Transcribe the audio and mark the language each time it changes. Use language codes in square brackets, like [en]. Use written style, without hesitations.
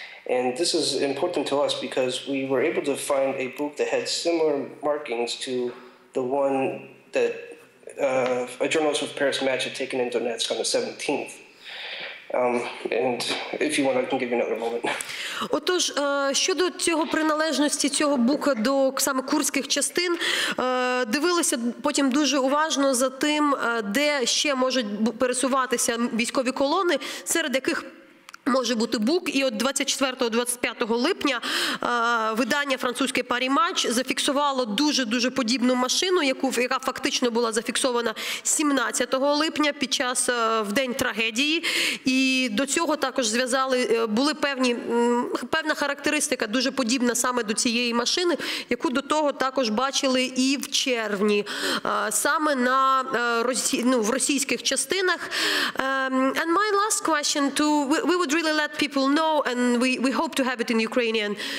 [en] And this is important to us because we were able to find a book that had similar markings to the one that a journalist with Paris Match had taken in Donetsk on the 17th. And if you want, I can give you another moment. [uk] Отож, щодо цього приналежності цього бука до саме курдських частин, дивилися потім дуже уважно за тим, де ще можуть пересуватися військові колони, серед яких може бути бук. І от 24-25 липня видання французьке Paris Match зафіксувало дуже подібну машину, яка фактично була зафіксована 17 липня в день трагедії. І до цього також зв'язали, були певна характеристика дуже подібна саме до цієї машини, яку до того також бачили і в червні, саме в російських частинах. [en] And my last question we would really let people know, and we hope to have it in Ukrainian.